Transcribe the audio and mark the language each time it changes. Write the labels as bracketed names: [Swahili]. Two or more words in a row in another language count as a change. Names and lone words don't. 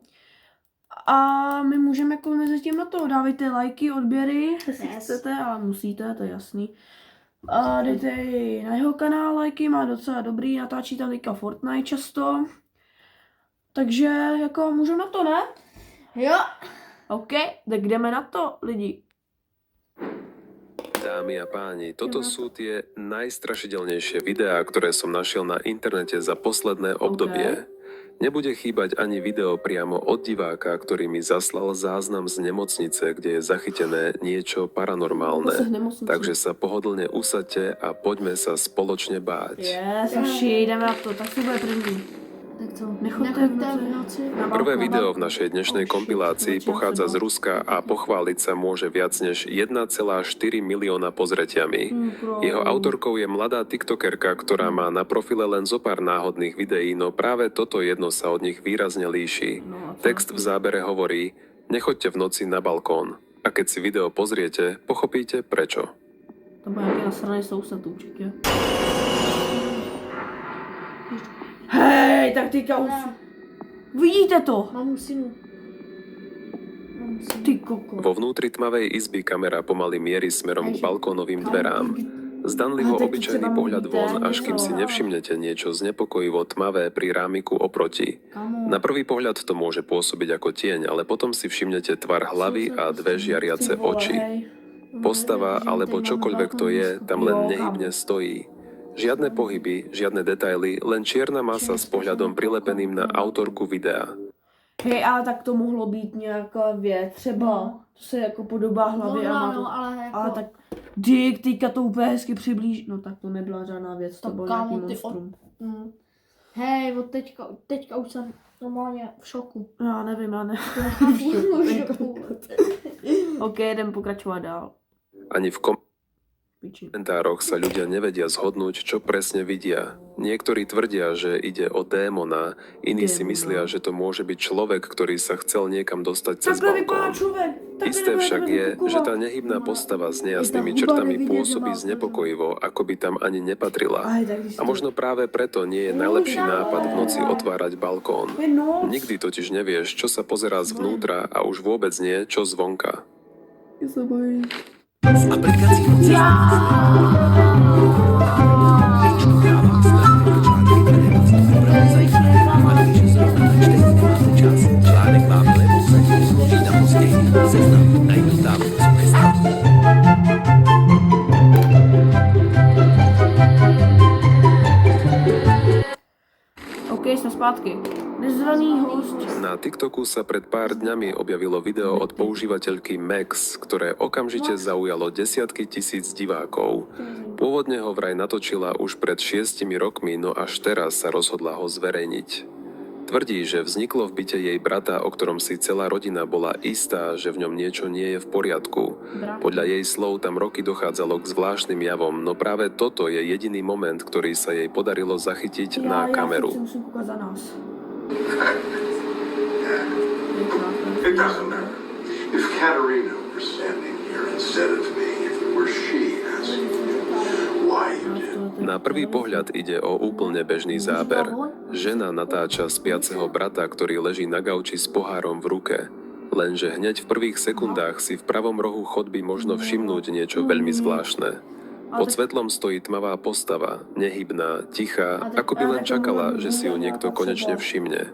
[Czech] A my můžeme jako mezi tím na to, dávejte lajky, odběry, jestli chcete, ale musíte, to je jasný. A dejte na jeho kanál lajky, má docela dobrý, natáčí tam teďka Fortnite často. Takže jako můžeme na to, ne? Jo. OK, tak jdeme na to, lidi. [Slovak] Dámy a páni, toto sú tie najstrašidelnejšie videá, ktoré som našiel na internete za posledné obdobie. Nebude chýbať ani video priamo od diváka, ktorý mi zaslal záznam z nemocnice, kde je zachytené niečo paranormálne. Takže sa pohodlne usaďte a poďme sa spoločne báť. [Czech] Yes, hoši, jdeme na to, tak to bude první. Tak co? [Slovak] Nechoďte v noci. Prvé video v našej dnešnej kompilácii pochádza z Ruska a pochváliť sa môže viac než 1,4 milióna pozretiami. Jeho autorkou je mladá tiktokerka, ktorá má na profile len zopár náhodných videí, no práve toto jedno sa od nich výrazne líši. Text v zábere hovorí: nechoďte v noci na balkón. A keď si video pozriete, pochopíte prečo. [Czech] To bude nějaký nasraný soused určitě. Hej, tak teďka už... Vidíte to? Mám synu. Ty koko. [Slovak] Vo vnútri tmavej izby kamera pomaly mierí smerom k balkónovým dverám. Zdanlivo obyčajný pohľad von, až kým si nevšimnete niečo znepokojivo tmavé pri rámiku oproti. Na prvý pohľad to môže pôsobiť ako tieň, ale potom si všimnete tvar hlavy a dve žiariace oči. Postava alebo čokoľvek to je, tam len nehybne stojí. Žiadne pohyby, žiadne detaily, len čierna masa s pohľadom prilepeným na autorku videa. [Czech] Hej, ale tak to mohlo být nějaká věc, třeba to se jako podobá hlavě a má to, ale tak dík, teďka to úplně hezky přiblíží, no tak to nebyla žádná věc, to byl nějaký monstrum. Hej, od teďka už jsem normálně v šoku. Já nevím, já nevím. OK, jdem pokračovat dál. [Slovak] Ani v komentároch sa ľudia nevedia zhodnúť, čo presne vidia. Niektorí tvrdia, že ide o démona, iní si myslia, že to môže byť človek, ktorý sa chcel niekam dostať cez balkón. Isté však je, že tá nehybná postava s nejasnými črtami pôsobí znepokojivo, ako by tam ani nepatrila. A možno práve preto nie je najlepší nápad v noci otvárať balkón. Nikdy totiž nevieš, čo sa pozerá zvnútra a už vôbec nie, čo zvonka. [Czech] Z aplikací článek má vlevo, složí na později, seznam, najdu tam, OK, jsme zpátky. Nezvaný host. [Slovak] Na TikToku sa pred pár dňami objavilo video od používateľky Max, ktoré okamžite zaujalo desiatky tisíc divákov. Pôvodne ho vraj natočila už pred 6 rokmi, no až teraz sa rozhodla ho zverejniť. Tvrdí, že vzniklo v byte jej brata, o ktorom si celá rodina bola istá, že v ňom niečo nie je v poriadku. Podľa jej slov tam roky dochádzalo k zvláštnym javom, no práve toto je jediný moment, ktorý sa jej podarilo zachytiť na kameru. [English] It doesn't matter. If Katerina were standing here instead of me, if it were she asking you why you did. [Slovak] Na prvý pohľad ide o úplne bežný záber. Žena natáča spiaceho brata, ktorý leží na gauči s pohárom v ruke. Lenže hneď v prvých sekundách si v pravom rohu chodby možno všimnúť niečo veľmi zvláštne. Pod svetlom stojí tmavá postava, nehybná, tichá, ako by len čakala, že si ju niekto konečne všimne.